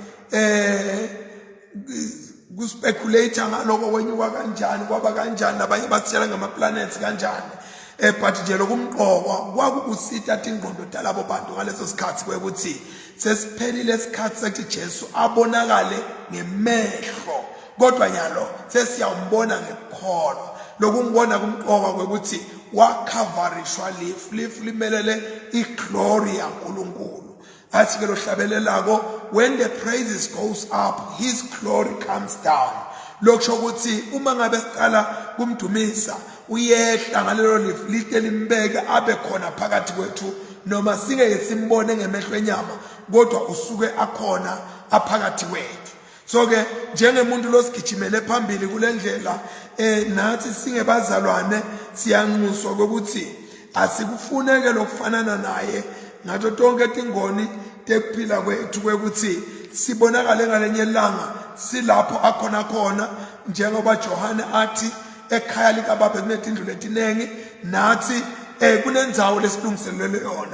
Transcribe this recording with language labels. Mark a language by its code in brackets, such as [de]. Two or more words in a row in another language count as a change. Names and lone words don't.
[ss] kuspeculate ngaloko kwenyuka kanjani, kwaba kanjani, abanye basitshela ngama-planets kanjani, but nje lokumqokwa kwakukusita tingqondo talabo bantu ngaleso sikhathi kwekuthi sesiphelile isikhathi sethi Jesu abonakale ngemehlo, kodwa nyalo sesiyambona ngekholwa. Lokungibona kumqoka kwekuthi wakhavarishwa lifu limelele iglory yaNkulunkulu. Athi ke lo hlabelelako, [en] when the praises goes up, his glory comes down. [ss] Lokusho ukuthi uma ngabe siqala kumdumisa uyehla ngalelo lifu lite limbeke abe khona phakathi kwethu, noma singeke simbone ngemehlo enyama, kodwa usuke akhona aphakathi kwethu. So ke njengemuntu losigijimele phambili kule ndlela, nathi singebazalwane siyanxuswa ukuthi asikufuneke lokufanana naye ngathi tonke tingoni tekuphila kwethu, kwekuthi sibonakale ngalenye ilanga silapho akhona khona, njengoba Johane athi ekhaya likaBaba kunetindlu letinengi, nathi kunendzawo lesilungiselele yona.